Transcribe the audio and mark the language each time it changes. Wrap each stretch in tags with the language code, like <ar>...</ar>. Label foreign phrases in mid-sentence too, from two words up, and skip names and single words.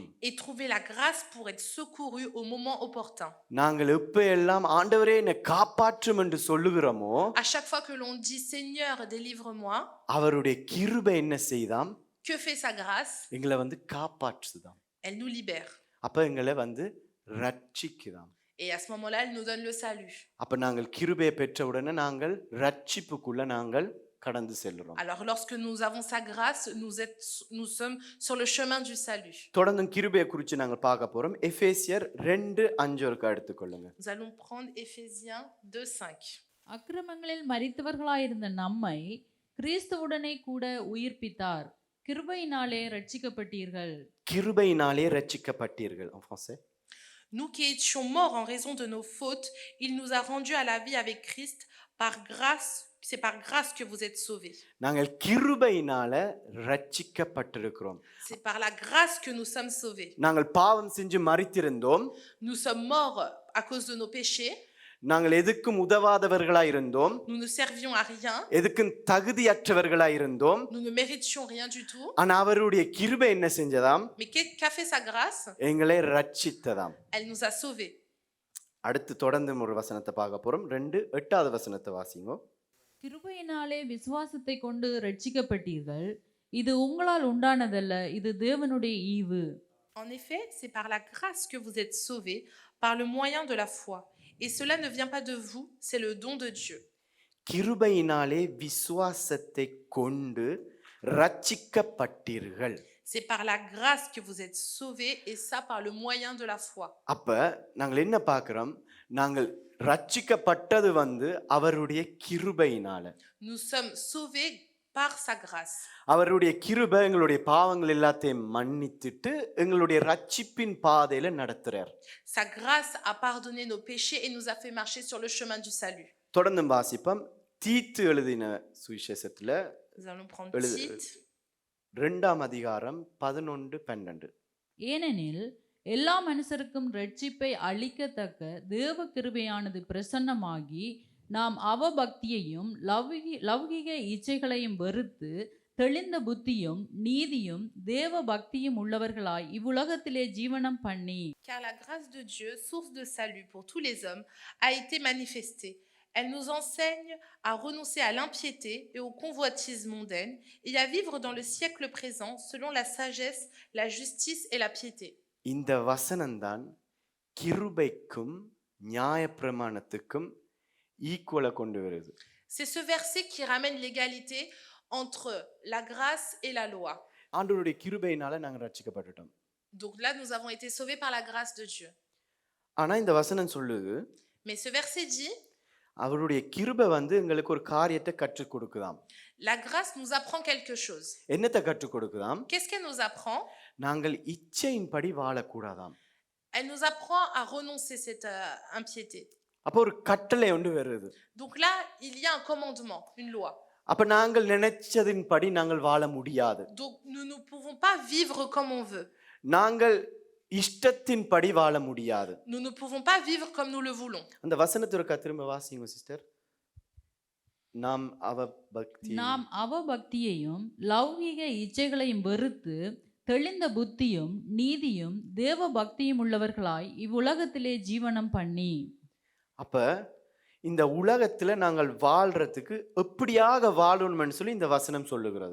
<fr>et trouver la grâce pour être secouru au moment opportun.</fr> <ta>நாங்கள் எப்ப எல்லாம் ஆண்டவரே என்னை காப்பாற்றும் என்று சொல்லுகிறோமோ,</ta> <fr>À chaque fois que l'on dit Seigneur, délivre-moi,</fr> <ta>அவருடைய கிருபை என்ன செய்தாம்?</ta> <fr>que fait sa grâce?</fr> <ta>எங்களை காப்பாற்றுதாம்.</ta> <fr>Elle nous libère.</fr> <ta>அப்ப எங்களை ரட்சிக்குதாம்.</ta> <fr>Et à ce moment-là, elle nous donne le salut.</fr> <ta>அப்ப நாங்கள் கிருபையை பெற்ற உடனே நாங்கள் ரட்சிப்புக்குள்ள நாங்கள் கடந்து செல்றோம்.</ta> <fr>Alors lorsque nous avons sa grâce, nous sommes sur le chemin du salut.</fr> <ta>தொடர்ந்து கிருபையை குறித்து நாங்கள் பார்க்க போறோம். எபேசியர் 2:5 எடுத்துக்கொள்ளுங்க.</ta> <fr>Nous allons prendre Éphésiens 2:5.</fr> <ta>அக்கிரமங்களில் மரித்தவர்களாயிருந்த நம்மை கிறிஸ்துவுடனே கூட உயிர்ப்பித்தார். கிருபையினாலே ரட்சிக்கப்பட்டீர்கள். கிருபையினாலே ரட்சிக்கப்பட்டீர்கள்.</ta> <fr>en français. Nous qui étions morts en raison de nos fautes, il nous a rendus à la vie avec Christ. Par grâce, c'est par grâce que vous êtes sauvés.</fr> <ta>நாங்கள் கிருபையினால ரட்சிக்கப்பட்டிருக்கிறோம்.</ta> <fr>C'est par la grâce que nous sommes sauvés.</fr> <ta>நாங்கள் பாவம் செஞ்சு மரித்திருந்தோம்.</ta> <fr>Nous sommes morts à cause de nos péchés.</fr> <ta>நாங்கள் எதுக்கும் உதவாதவர்களாய் இருந்தோம்.</ta> <fr>Nous ne servions à rien.</fr> <ta>எதுக்கும் தகுதியற்றவர்களாய் இருந்தோம்.</ta> <fr>Nous ne méritions rien du tout.</fr> <ta>ஆனா அவருடைய கிருபை என்ன செஞ்சதாம்?</ta> <fr>Mais qu'a fait sa grâce?</fr> <ta>எங்களை ரட்சித்ததாம்.</ta> <fr>Elle nous a sauvés.</fr> <ta>அடுத்து தொடர்ந்து ஒரு வசனத்தை பார்க்க போறோம். 2:8 வசனத்தை வாசிங்க. கிருபையினாலே விசுவாசத்தை கொண்டு ரட்சிக்கப்பட்டீர்கள். இது உங்களால் உண்டானதல்ல, இது தேவனுடைய ஈவு.</ta> <fr>En effet, c'est par la grâce que vous êtes sauvés, par le moyen de la foi. Et cela ne vient pas de vous, c'est le don de Dieu.</fr> <ta>கிருபையினாலே விசுவாசத்தை கொண்டு ரட்சிக்கப்பட்டீர்கள்.</ta> <fr>C'est par la grâce que vous êtes sauvés, et ça par le moyen de la foi.</fr> <ta>அப்ப நாங்கள் என்ன பார்க்கிறோம்? நாங்கள் ரட்சிக்கப்பட்டது அவருடைய கிருபையினால.</ta> <fr>Nous sommes sauvés par sa grâce.</fr> <ta>அவருடைய கிருபை எங்களுடைய பாவங்கள் எல்லாத்தையும் மன்னித்துட்டு எங்களுடைய ரட்சிப்பின் பாதையில நடத்துறார்.</ta> <fr>Sa grâce a pardonné nos péchés et nous a fait marcher sur le chemin du salut.</fr> <ta>தொடர்ந்து வாசிப்போம். தீத்து எழுதின சுவிசேஷத்துல</ta> <fr>Nous allons prendre Tite.</fr> <ta>2ஆம் அதிகாரம் 11-12. ஏனெனில் எல்லா மனுஷருக்கும் ரட்சிப்பை அளிக்கத்தக்க தேவ கிருபையானது பிரசன்னமாகி நாம் அவபக்தியையும் லௌகிக இச்சைகளையும் வெறுத்து தெளிந்த புத்தியும் நீதியும் தேவ பக்தியும் உள்ளவர்களாய் இவ்வுலகத்திலே ஜீவனம் பண்ணி.</ta> <fr>Car la grâce de Dieu, source de salut pour tous les hommes, a été manifestée. Elle nous enseigne à renoncer à l'impiété et aux convoitises mondaines et à vivre dans le siècle présent selon la sagesse, la justice et la piété.</fr> <ta>இந்த வசனம்தான் கிருபைக்கும் நியாயப்பிரமாணத்துக்கும் ஈக்குவலா கொண்டு வருது.</ta> <fr>C'est ce verset qui ramène l'égalité entre la grâce et la loi.</fr> <ta>ஆண்டவருடைய கிருபையினால நாங்க ரட்சிக்கப்பட்டுட்டோம்.</ta> <fr>Donc là, nous avons été sauvés par la grâce de Dieu.</fr> <ta>ஆனா இந்த வசனம் சொல்லுது,</ta> <fr>Mais ce verset dit,</fr> <ta>அவருடைய கிருபை எங்களுக்கு ஒரு காரியத்தை கற்றுக் கொடுக்குதாம்.</ta> <fr>la grâce nous apprend quelque chose.</fr> <ta>என்னத்தை கற்றுக் கொடுக்குதாம்?</ta> <fr>Qu'est-ce qu'elle nous apprend?</fr> <ta>நாங்கள் இச்சையின்படி வாழக்கூடாதாம்.</ta> <fr>Elle nous apprend à renoncer cette impiété.</fr> <ta>அப்போ ஒரு கட்டளை வருது.</ta> <fr>Donc là, il y a un commandement, une loi.</fr> <ta>அப்ப நாங்கள் நினைச்சதின்படி நாங்கள் வாழ முடியாது.</ta> <fr>Donc nous ne pouvons pas vivre comme on veut.</fr> <ta>நாங்கள் இஷ்டத்தின்படி வாழ முடியாது.</ta> <fr>Nous ne pouvons pas vivre comme nous le voulons.</fr> <ta>அந்த வசனத்தை திரும்ப வாசிங்க சிஸ்டர். நாம் அவபக்தியையும் லௌகிக இச்சைகளையும் வெறுத்து தெளிந்த புத்தியும் நீதியும் தேவ பக்தியும் உள்ளவர்களாய் இவ்வுலகத்திலே ஜீவனம் பண்ணி. அப்ப இந்த உலகத்துல நாங்கள் வாழ்றதுக்கு எப்படியாக வாழணும்னு சொல்லி இந்த வசனம் சொல்லுகிறது.</ta>